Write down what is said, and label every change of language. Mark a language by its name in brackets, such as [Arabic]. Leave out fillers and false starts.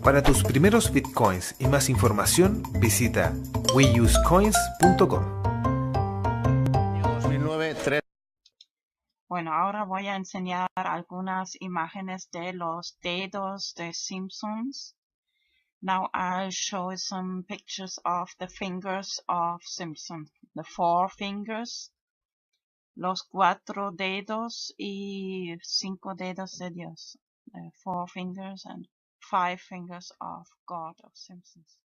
[Spanish] Para tus primeros Bitcoins y más información, visita weusecoins.com. Bueno, ahora voy a enseñar algunas imágenes de los dedos de Simpsons. [English] Now I'll show some pictures of the fingers of Simpson. The 4 fingers, [Spanish] los 4 dedos y 5 dedos de Dios. [English] The 4 fingers and 5 fingers of God of Simpsons.